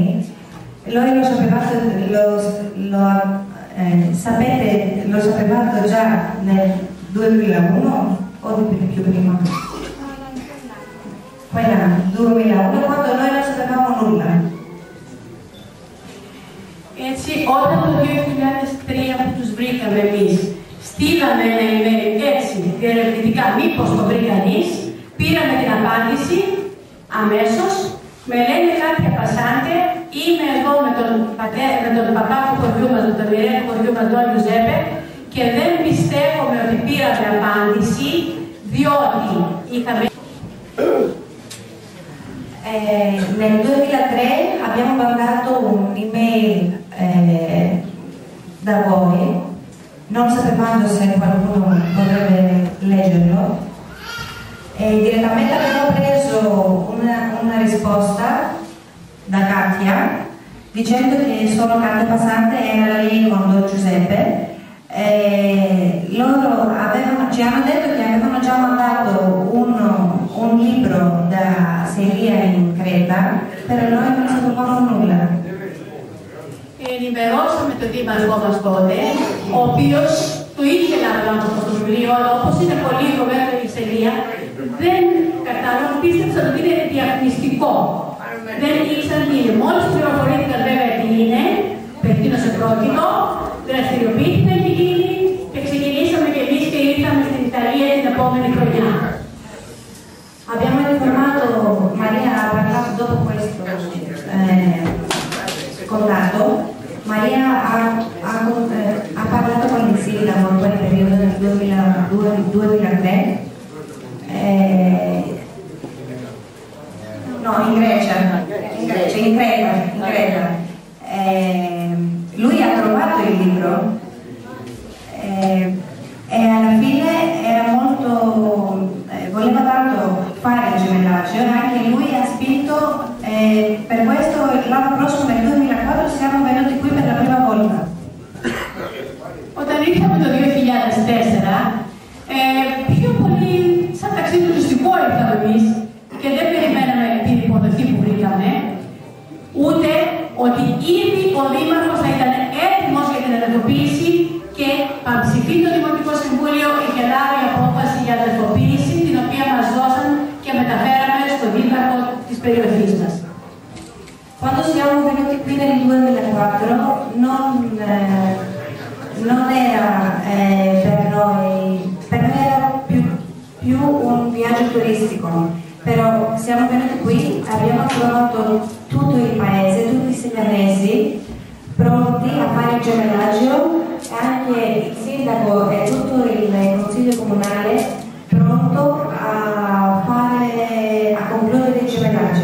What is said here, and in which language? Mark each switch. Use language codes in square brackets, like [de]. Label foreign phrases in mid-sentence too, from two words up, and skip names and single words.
[it] Noi lo sapevate già nel 2001 o più prima? Quell'anno, 2001, quando noi non sapevamo nulla. [el] Έτσι, όταν το 2003 που τους βρήκαμε εμείς, στείλαμε ένα email έτσι, διερευνητικά, μήπως το βρει κανείς, πήραμε την απάντηση αμέσως, με λένε Κάτια Πασάντε, είμαι εγώ με τον παπά του χωριού μας, με τον μοιραίο του χωριού μας, τον Giuseppe, και δεν πιστεύουμε ότι πήραμε απάντηση, διότι είχαμε... [it] Nel 2003 abbiamo mandato un'email da voi, non sapevamo se qualcuno potrebbe leggerlo, e direttamente abbiamo preso una risposta da Katia dicendo che sono Katia Passante e era lì con Don Giuseppe. Loro ci hanno detto che avevano già mandato un libro da Σελιά in Creta, però noi non sapevamo nulla. [el] Ενημερώσαμε τον δήμαρχό μας τότε, ο οποίος το ήθελε να λάβει αυτό το βιβλίο, αλλά όπως είναι πολύ κομμένο η Σελιά, δεν κατάλαβα, πίστεψα ότι είναι διαφημιστικό. Δεν ήξεραν τι είναι. Μόλις πληροφορήθηκαν βέβαια τι είναι, περί τίνος επρόκειτο, δραστηριοποιήθηκαν και εκείνοι και ξεκινήσαμε και εμείς και ήρθαμε στην Ιταλία την επόμενη χρονιά. [it] Abbiamo informato, Maria ha parlato dopo questo contatto, Maria ha parlato con il sindaco in quel periodo del 2003, no, in Creta. Lui ha trovato il libro e alla fine era molto, voleva tanto fare il gemellaggio e anche lui ha spinto, per questo l'anno prossimo nel 2004 siamo venuti qui per la prima volta. [el] Όταν ήρθαμε το 2004, πιο πολύ σαν ταξίδι τουριστικό ήρθαμε εμείς και δεν περιμέναμε την υποδοχή που βρήκαμε, ούτε ότι ήδη ο Δήμαρχος θα ήταν έτοιμος για την αδελφοποίηση και πανψηφί το Δημοτικό Συμβούλιο είχε λάβει απόφαση για αδελφοποίηση, την οποία μας δώσαν και μεταφέραμε στον Δήμαρχο της περιοχής μας. [it] Quando siamo venuti qui nel 2004 non era per noi era più un viaggio turistico, però siamo venuti qui, abbiamo trovato tutto il paese, tutti i seganesi pronti a fare il gemellaggio e anche il sindaco e tutto il consiglio comunale pronto a concludere il gemellaggio.